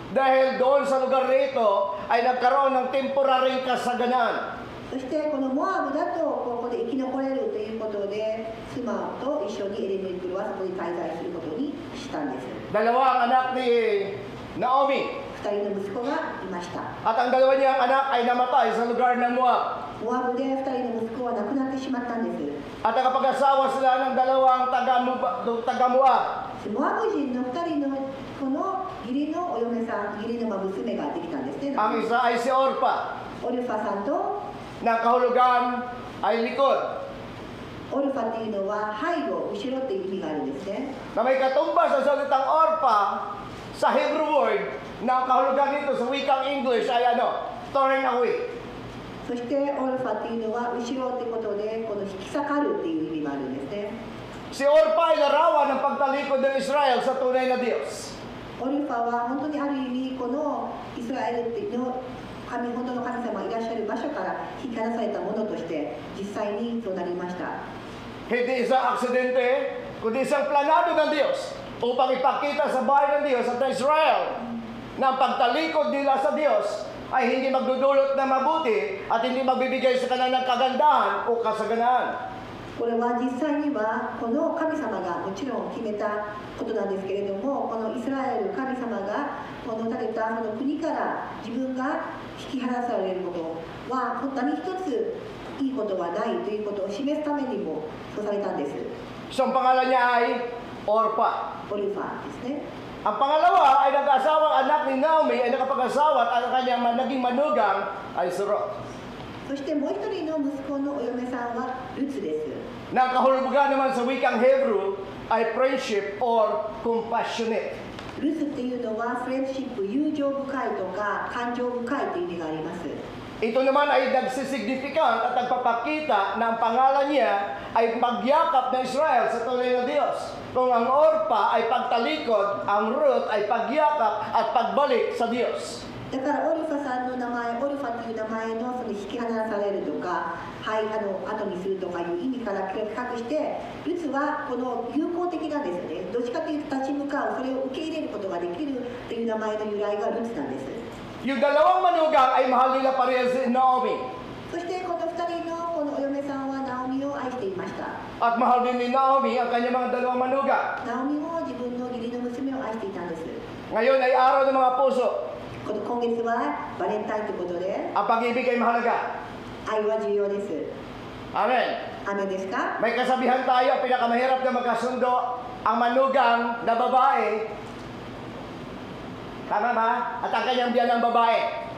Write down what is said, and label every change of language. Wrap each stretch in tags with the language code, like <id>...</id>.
<tl>Dahil doon sa lugar nito ay nagkaroon ng temporaryong kasaganan.</tl> <ja>そしてこのモアブだとここで生き残れるということで妻と一緒にエレメルクはそこに滞在することにしたんです。</ja> <tl>Dalawa ang anak ni Naomi.</tl> <ja>2人の息子がいました。</ja> <tl>At ang dalawa niyang anak ay namatay sa lugar ng Moab.</tl> <ja>モアブで2人の息子は亡くなってしまったんです。</ja> <tl>At nakapag-asawa sila ng dalawang taga-Moab.</tl> <ja>モアブ人の2人のこの義理のお嫁さん、義理の娘ができたんですね。</ja> <tl>Ang isa ay si Orpa.</tl> <ja>オルファさんと</ja> <tl>Na kahulugan ay likod.</tl> <ja>オルファっていうのは背後、後ろっていう意味があるんですね。</ja> <tl>Na may katumbas sa salitang Orpa sa Hebrew word na kahulugan nito sa wikang English ay</tl> <en>turn away.</en> <ja>そしてオルファっていうのは後ろってことでこの引き裂かるっていう意味があるんですね。</ja> <tl>Si Orpa ay larawan ng pagtalikod ng Israel sa tunay na Diyos.</tl> <ja>オルファは本当にある意味このイスラエルの本当の神様がいらっしゃる場所から引き離されたものとして実際にそうなりました。</ja> <tl>Hindi isang aksidente, kundi isang planado ng Diyos upang ipakita sa bayan ng Diyos at ng Israel na ang pagtalikod nila sa Diyos ay hindi magdudulot na mabuti at hindi magbibigay sa kanila ng kagandahan o kasaganaan.</tl> <ja>これは実際にはこの神様がもちろん決めたことなんですけれども、このイスラエル神様がこの建てたその国から自分が引き離されることは何一ついいことはないということを示すためにもそうされたんです。</ja> <tl>So ang pangalan niya ay Orpa.</tl> <ja>オルファですね。</ja> <tl>Ang pangalawa ay nag-asawang anak ni Naomi ay nakapag-asawa at ang kanyang naging manugang ay si Ruth.</tl> <ja>そしてもう一人の息子のお嫁さんはルツです。</ja> <tl>Nakahulugan naman sa wikang Hebrew ay</tl> <en>friendship or compassionate.</en> <ja>ルツっていうのはフレンドシップ、友情深いとか感情深いという意味があります。</ja> <tl>Ito naman ay nagsisignificant at nagpapakita na ang pangalan niya ay pagyakap ng Israel sa tunay na Diyos. Kung ang Orpa ay pagtalikod, ang Ruth ay pagyakap at pagbalik sa Diyos.</tl> <ja>だからオルファさんの名前、オルファという名前のその引き離されるとか、はい、後にするとかいう意味から比較して、ルツはこの友好的なんですよね。どっちかというと立ち向かう、それを受け入れることができるという名前の由来がルツなんです。</ja> <tl>Yung dalawang manugang ay mahal nila parehas si Naomi.</tl> <ja>そしてこの2人のこのお嫁さんはナオミを愛していました。</ja> <tl>At mahal din ni Naomi ang kanyang mga dalawang manugang.</tl> <ja>ナオミも自分の義理の娘を愛していたんです。</ja> <tl>Ngayon ay araw ng mga puso.</tl> <ja>この今月はバレンタインということで、</ja> <tl>Ang pag-ibig ay mahalaga.</tl> <ja>愛は重要です。</ja> <tl>Amen.</tl> <ja>雨ですか？</ja> <tl>May kasabihan tayo, pinakamahirap na magkasundo ang manugang na babae. Tama ba? At ang kanyang biyanang babae.</tl>